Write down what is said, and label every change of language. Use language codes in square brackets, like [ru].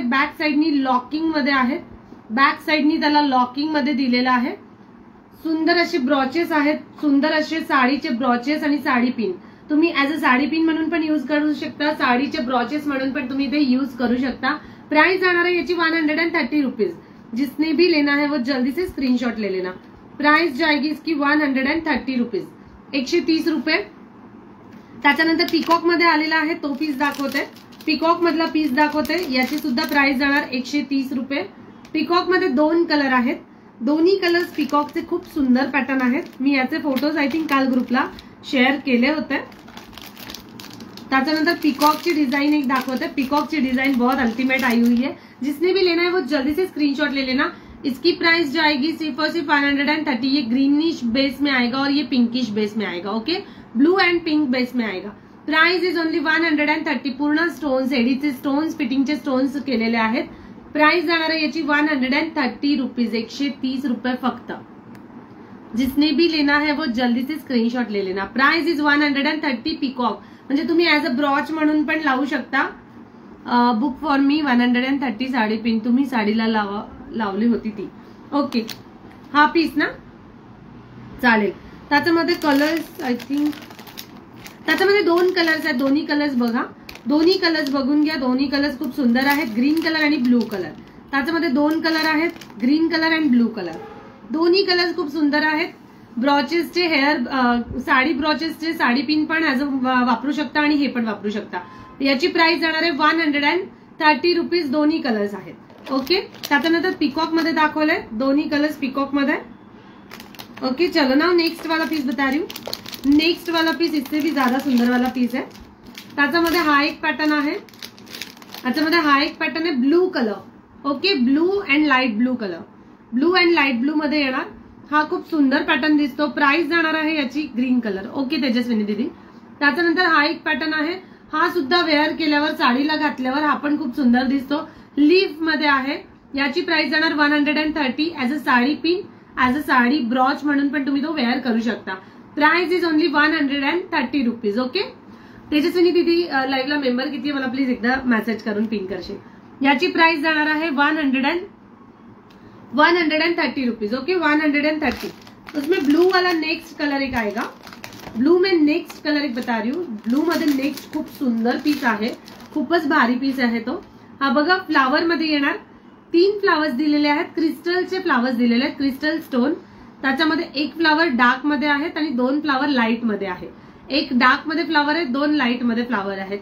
[mr] Back साइडनी locking मध्ये आहे, back साइडनी त्याला लॉकिंग मध्ये दिलेलं आहे। सुंदर असे ब्रॉचेस आहेत, सुंदर असे साडीचे ब्रॉचेस आणि साडी पिन तुम्ही [en] as a sari pin [mr] म्हणून पण यूज करू शकता, साडीचे ब्रॉचेस म्हणून पण तुम्ही ते यूज करू शकता। प्राइस जाणार है याची 130 रुपीज। [hi] जिसने भी लेना है वो जल्दी से स्क्रीनशॉट ले लेना। प्राइस जाएगी इसकी 130 रुपीज, 130 रुपये। [mr] त्याच्यानंतर पिकॉक मध्ये आलेला आहे तो पीस दाखवते, पिकॉक मधला पीस दाखवते, याची सुद्धा प्राइस जाणार 130 रुपये। पिकॉक मध्ये 2 कलर आहेत, दोन्ही कलर्स पिकॉकचे खूप सुंदर पॅटर्न आहेत। मी याचे फोटोज आय थिंक काल ग्रुपला शेअर केले होते। [hi] त्याच्यानंतर पिकॉक की डिजाइन एक दाखवते, पिकॉक की डिजाइन बहुत अल्टीमेट आई हुई है। जिसने भी लेना है वो जल्दी से स्क्रीनशॉट ले लेना। इसकी प्राइस जाएगी सिर्फ और सिर्फ 130। ये ग्रीनिश बेस में आएगा और ये पिंकिश बेस में आएगा। Okay, blue and pink base में आएगा। [en] Price is only 130। [mr] पूर्ण स्टोन्स, एडीचे स्टोन्स, फिटिंगचे स्टोन्स केलेले आहेत। प्राइस जाणार आहे याची 130 रुपीज, 130 रुपये फक्त। [hi] जिसने भी लेना है वो जल्दी से स्क्रीनशॉट ले लेना। [en] price is 130 [mr] पिकॉक, म्हणजे तुम्ही ऍज अ ब्रॉच म्हणून पण लावू शकता। [en] book for me [mr] 130 sari pin तुम्ही साडीला लावली होती ती। ओके, हा पीस ना चालेल। त्याच्यामध्ये कलर्स आय थिंक त्याच्यामध्ये 2 कलर्स आहेत, दोन्ही कलर्स बघा, दोन्ही कलर्स बघून घ्या। दोन्ही कलर्स खूप सुंदर आहेत, ग्रीन कलर आणि ब्लू कलर। त्याच्यामध्ये 2 कलर आहेत, [en] Green colour and blue colour. [mr] दोन्ही कलर्स खूप सुंदर आहेत। ब्रॉचेसचे हेअर साडी ब्रॉचेसचे साडी पिन पण ऍज वापरू शकता आणि हे पण वापरू शकता। याची प्राइस जाणार आहे 130 रुपीज, दोन्ही कलर्स आहेत। ओके, त्याच्यानंतर पिकॉक मध्ये दाखवलंय, दोन्ही कलर्स पिकॉक मध्ये। [hi] ओके, चलो ना नेक्स्ट वाला पीस बता रही हूँ। नेक्स्ट वाला पीस इससे भी ज्यादा सुंदर वाला पीस है। [mr] त्याच्यामध्ये हा एक पॅटर्न आहे, त्याच्यामध्ये हा एक पॅटर्न आहे blue colour. Okay, [en] blue and light blue colour, [mr] blue and light blue मध्ये येणार। हा खूप सुंदर पॅटर्न दिसतो। प्राइस जाणार आहे याची ग्रीन कलर। ओके तेजस्विनी दीदी, त्याच्यानंतर हा एक पॅटर्न आहे, हा सुद्धा वेअर केल्यावर साडीला घातल्यावर हा पण खूप सुंदर दिसतो। लीफ मध्ये आहे, याची प्राइस जाणार 130 [en] as a sari pin, as a sari brooch [mr] म्हणून पण तुम्ही तो वेअर करू शकता। [en] Price is only 130 rupees. [mr] Okay, Tejaswini दीदी लाईव्हला मेंबर किती मला प्लीज एकदा मेसेज करून पिन करशील। याची प्राइस जाणार आहे 130 रुपीज। ओके, 130। [hi] उसमें ब्लू वाला नेक्स्ट कलर एक आएगा। ब्लू में नेक्स्ट कलर एक बता रही हूँ। [mr] ब्लू मध्ये नेक्स्ट खूप सुंदर पीस आहे, खूपच भारी पीस आहे तो। हा बघा, फ्लावर मध्ये येणार, 3 फ्लावर्स दिलेले आहेत, क्रिस्टलचे फ्लावर्स दिलेले आहेत, क्रिस्टल स्टोन। त्याच्यामध्ये एक फ्लावर डार्क मध्ये आहेत आणि 2 फ्लावर लाईट मध्ये आहे। एक डार्क मध्ये फ्लावर आहे, 2 लाईट मध्ये फ्लावर आहे।